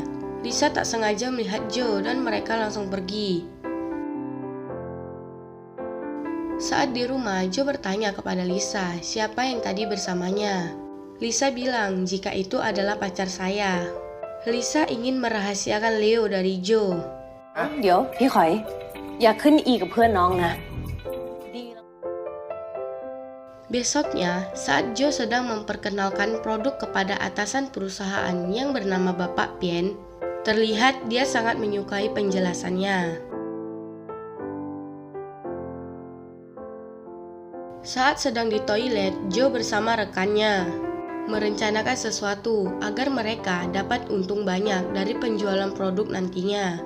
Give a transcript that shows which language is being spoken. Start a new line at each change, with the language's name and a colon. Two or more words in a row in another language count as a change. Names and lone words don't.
Indonesian: Lisa tak sengaja melihat Joe dan mereka langsung pergi. Saat di rumah, Joe bertanya kepada Lisa siapa yang tadi bersamanya. Lisa bilang jika itu adalah pacar saya. Lisa ingin merahasiakan Leo dari Joe.
Thai: เดี๋ยวพี่ขอยอย่าขึ้นอีกับเพื่อนน้องนะ ดีแล้ว
Indonesian: Besoknya, saat Joe sedang memperkenalkan produk kepada atasan perusahaan yang bernama Bapak Pien, terlihat dia sangat menyukai penjelasannya. Saat sedang di toilet, Joe bersama rekannya merencanakan sesuatu agar mereka dapat untung banyak dari penjualan produk nantinya.